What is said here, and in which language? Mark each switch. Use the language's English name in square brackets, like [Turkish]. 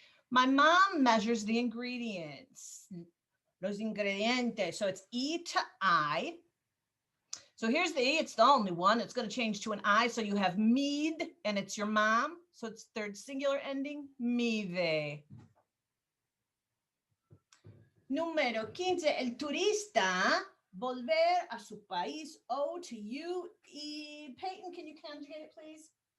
[English] My mom measures the ingredients, [Spanish] los ingredientes. [English] So it's E to I. So here's the E, it's the only one. It's going to change to an I. So you have mid, and it's your mom. So it's third singular ending, mide. [Spanish] Número 15, el turista volver a su país. [English] O to you. Peyton, can you conjugate it, please?